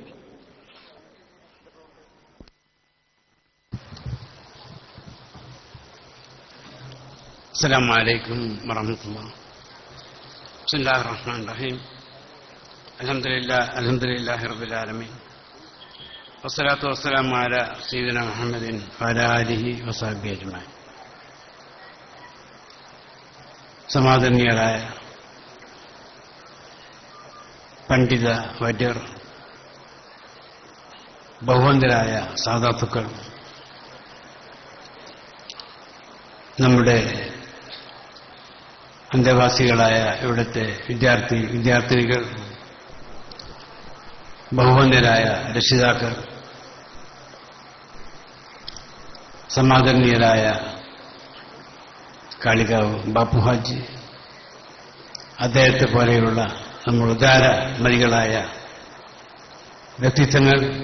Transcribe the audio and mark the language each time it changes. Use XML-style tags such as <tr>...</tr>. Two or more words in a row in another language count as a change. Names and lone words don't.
<ar>السلام عليكم ورحمة الله. بسم الله الرحمن الرحيم. الحمد لله رب العالمين. والصلاة والسلام على سيدنا محمد وعلى آله وصحبه أجمعين.</ar> <ml>സമാദരണീയരായ പണ്ഡിത വൈദ്യർ, ബഹുവന്തരായ സാധാത്തുക്കൾ, നമ്മുടെ അന്തേവാസികളായ ഇവിടുത്തെ വിദ്യാർത്ഥിനികൾ, ബഹുവന്തരായ രക്ഷിതാക്കൾ, സമാദരണീയരായ കാളികാവ് ബാപ്പു ഹാജി, അദ്ദേഹത്തെ പോലെയുള്ള നമ്മൾ ഉദാരമതികളായ വ്യക്തിത്വങ്ങൾ,</ml>